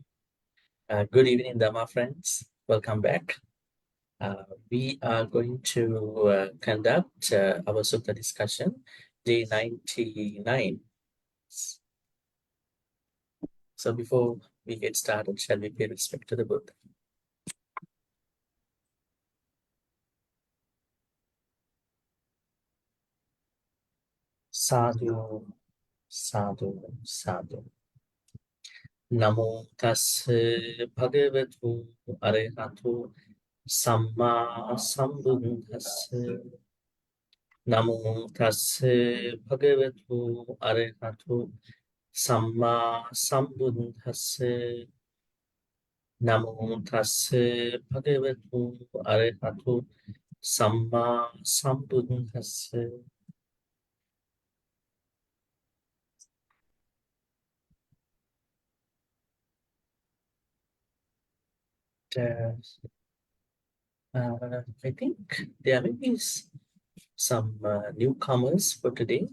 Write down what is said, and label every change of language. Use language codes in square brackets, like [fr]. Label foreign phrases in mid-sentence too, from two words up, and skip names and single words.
[en] Good evening, Dharma friends. Welcome back. We are going to conduct our Sutta discussion, day 99. So before we get started, shall we pay respect to the Buddha? [pi] Sadhu, sadhu, sadhu. Namo tassa bhagavatu arahatu samma sambuddhassa. Namo tassa bhagavatu arahatu samma sambuddhassa. Namo tassa bhagavatu arahatu samma sambuddhassa. [en] I think there may be some newcomers for today.